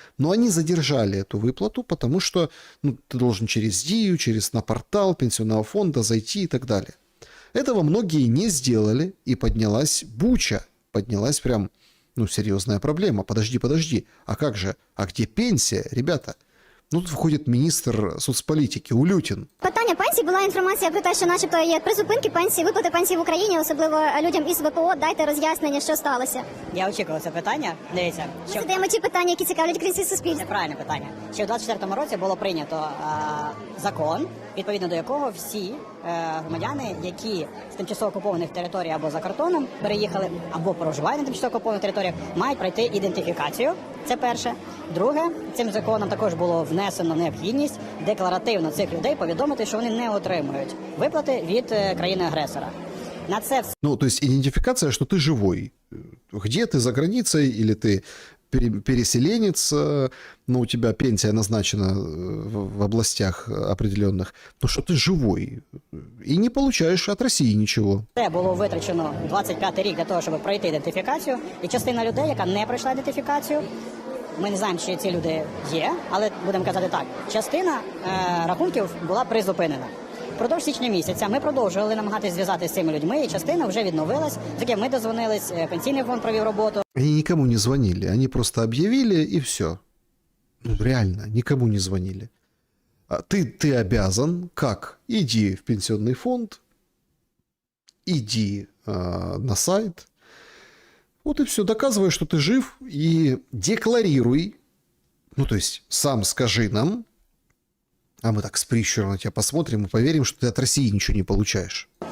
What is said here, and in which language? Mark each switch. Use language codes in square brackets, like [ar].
[ru] Но они задержали эту выплату, потому что ты должен через ДИЮ, на портал пенсионного фонда зайти и так далее. Этого многие не сделали, и поднялась буча, поднялась прям, серьезная проблема. Подожди, а как же, а где пенсия, ребята? [uk] Тут виходить міністр соцполітики Улютін. Питання пенсії, була інформація про те, що начебто є призупинки пенсії, виплати пенсії в Україні, особливо людям із ВПО. Дайте роз'яснення, що сталося. Я очікував це питання. Дивіться, Ми задаємо ті питання, які цікавлять українське суспільство. Це правильне питання. Ще у 24-му році було прийнято закон, відповідно до якого всі громадяни, які з тимчасово окупованих територій або за кордоном переїхали, або проживають на тимчасово окупованих територіях, мають пройти ідентифікацію. Це перше. Друге, цим законом також було внесено необхідність декларативно цих людей повідомити, що вони не отримують виплати від країни-агресора. На це все... [ru] То есть идентификация, что ты живой. Где ты, за границей, или ты переселенец, у тебя пенсия назначена в областях определенных, что ты живой и не получаешь от России ничего. [uk] Це було витрачено 25-й рік для того, щоб пройти ідентифікацію, і частина людей, яка не пройшла ідентифікацію, ми не знаємо, чи ці люди є, але будемо казати так, частина рахунків була призупинена. Впродовж січня місяця ми продовжували намагатися зв'язатися з цими людьми, і частина вже відновилась. Таке ми дозвонились, пенсійний фонд провів роботу. [ru] Они никому не звонили, они просто объявили и все. Реально, никому не звонили. Ты обязан, как? Иди в пенсионный фонд, иди на сайт, вот и все, доказывай, что ты жив, и декларируй, то есть сам скажи нам, а мы так с прищуром на тебя посмотрим и поверим, что ты от России ничего не получаешь.